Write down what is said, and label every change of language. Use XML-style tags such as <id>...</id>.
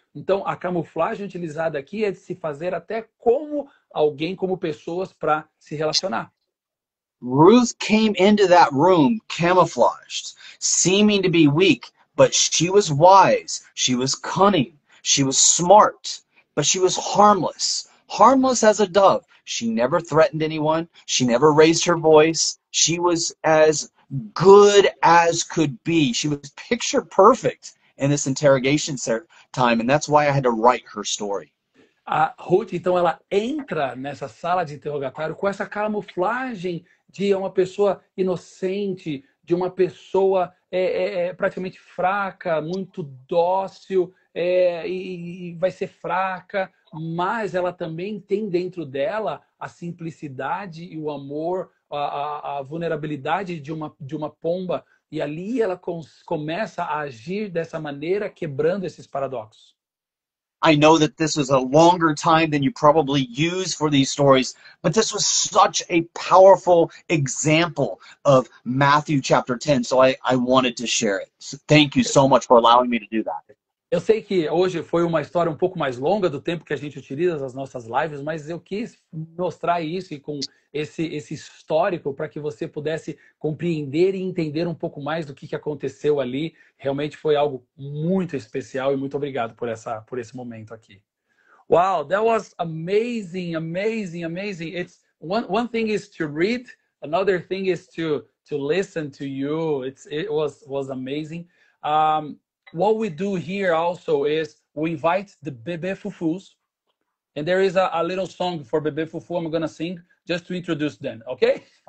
<pt>Então, a camuflagem utilizada aqui é de se fazer até como alguém, como pessoas, para se relacionar.</pt> <en>Ruth came into that room camouflaged, seeming to be weak, but she was wise, she was cunning, she was smart, but she was harmless, harmless as a dove. She never threatened anyone. She never raised her voice. She was as good as could be. She was picture perfect in this interrogation time, and that's why I had to write her story.</en> <pt>A Ruth, então, ela entra nessa sala de interrogatório com essa camuflagem de uma pessoa inocente, de uma pessoa praticamente fraca, muito dócil, e vai ser fraca, mas ela também tem dentro dela a simplicidade e o amor, a vulnerabilidade de uma pomba, e ali ela começa a agir dessa maneira, quebrando esses paradoxos.</pt> <en>I know that this is a longer time than you probably use for these stories, but this was such a powerful example of Matthew chapter 10, so I wanted to share it. So thank you so much for allowing me to do that.</en> <pt>Eu sei que hoje foi uma história um pouco mais longa do tempo que a gente utiliza nas nossas lives, mas eu quis mostrar isso e com esse histórico para que você pudesse compreender e entender um pouco mais do que aconteceu ali. Realmente foi algo muito especial e muito obrigado por esse momento aqui.</pt> <en>Wow, that was amazing, amazing, amazing. It's one thing is to read, another thing is to listen to you. It was amazing. What we do here also is we invite the Bebê Fufus, and there is a little song for Bebê Fufu I'm going to sing just to introduce them, okay?</en>